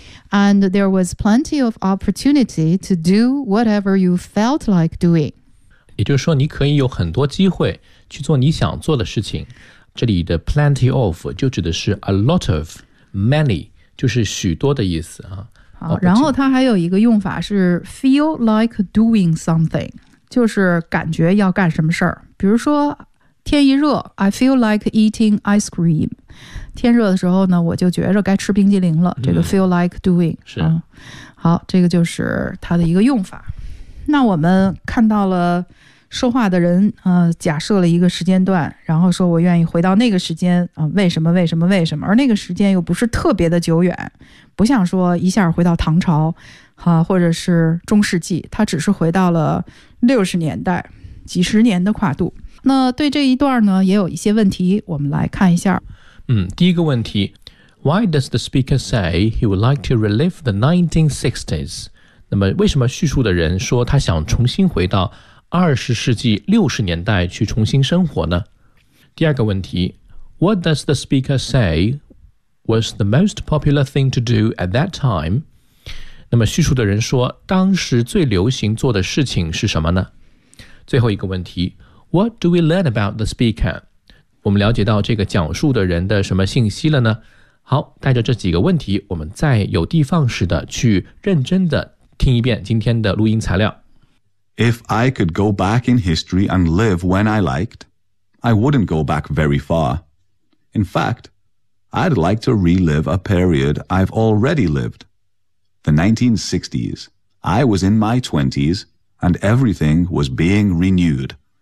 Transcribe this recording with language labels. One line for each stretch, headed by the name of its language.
English: And there was plenty of opportunity to do whatever you felt like doing.
Chinese: 也就是说你可以有很多机会去做你想做的事情。这里的 plenty of 就指的是 a lot of, many,就是许多的意思、啊、好，然后它还有一个用法是 feel like doing something, 就是感觉要干什么事儿。比如说天一热
English: I feel like eating ice cream,
Chinese: 天热的时候呢我就觉着该吃冰激凌了，这个 feel like doing、嗯、是、啊、好，这个就是它的一个用法。那我们看到了说话的人、假设了一个时间段，然后说我愿意回到那个时间、为什么为什么为什么，而那个时间又不是特别的久远，不像说一下回到唐朝、或者是中世纪，他只是回到了60年代，几十年的跨度。那对这一段呢也有一些问题，我们来看一下。嗯，第一个问题，
English: Why does the speaker say he would like to relive the 1960s?
Chinese: 那么为什么叙述的人说他想重新回到20世纪60年代去重新生活呢？第二个问题，
English: What does the speaker say was the most popular thing to do at that time?
Chinese: 那么叙述的人说当时最流行做的事情是什么呢？最后一个问题，
English: What do we learn about the speaker?
Chinese: 我们了解到这个讲述的人的什么信息了呢？好，带着这几个问题，我们再有的放矢的去认真的听一遍今天的录音材料。
English: If I could go back in history and live when I liked, I wouldn't go back very far. In fact, I'd like to relive a period I've already lived. The 1960s. I was in my 20s, and everything was being renewed.